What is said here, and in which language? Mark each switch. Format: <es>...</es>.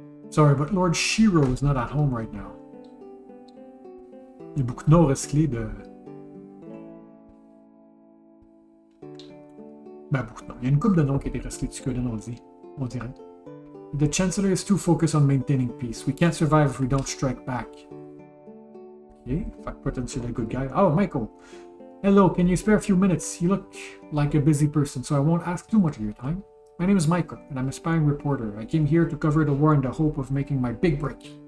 <en>Sorry, but Lord Shiro is not at home right now.</en> <fr>Il y a beaucoup de noms recyclés de... Ben, beaucoup de noms. Il y a une couple de noms qui a été recyclés de Suikoden, on dirait.</fr> <en>The Chancellor is too focused on maintaining peace. We can't survive if we don't strike back. Okay, fuck, potentially a good guy. Oh, Michael! Hello, can you spare a few minutes? You look like a busy person, so I won't ask too much of your time. My name is Michael, and I'm a spying reporter. I came here to cover the war in the hope of making my big break.</en>